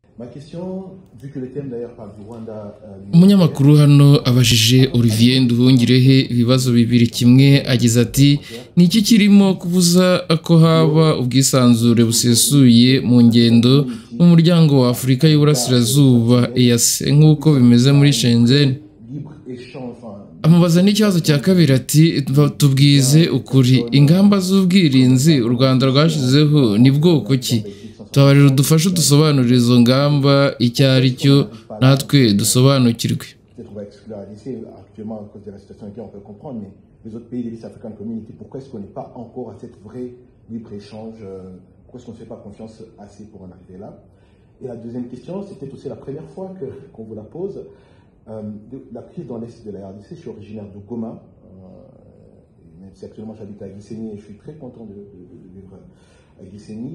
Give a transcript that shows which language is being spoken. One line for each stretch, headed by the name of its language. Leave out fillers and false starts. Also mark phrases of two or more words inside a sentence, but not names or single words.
French: Ma question, vu que le thème d'ailleurs parle du Rwanda...
Kinyarwanda: Umunyamakuru hano abajije Olivier Nduhungirehe ibibazo bibiri. Kimwe agize ati ni iki kirimo kubuza ko haba ubwisanzure busesuye mu ngendo mu muryango wa Afurika y'Uburasirazuba EAC nk'uko bimeze muri Shenzhen. Amubaza n'ikibazo cya kabiri ati tubwize ukuri, ingamba z'ubwirinzi u Rwanda rwashizeho ni bwoko ki? Tubarira dufashe dusobanurira izo ngamba icyo ari cyo natwe dusobanukirwe.
French: Actuellement, à cause de la situation on peut comprendre, mais les autres pays de l'East African Community, pourquoi est-ce qu'on n'est pas encore à cette vraie libre-échange? Pourquoi est-ce qu'on ne fait pas confiance assez pour en arriver là? Et la deuxième question, c'était aussi la première fois qu'on vous la pose. La crise dans l'Est de la RDC, je suis originaire de Goma, même si actuellement j'habite à Gisenyi et je suis très content de vivre à Gisenyi.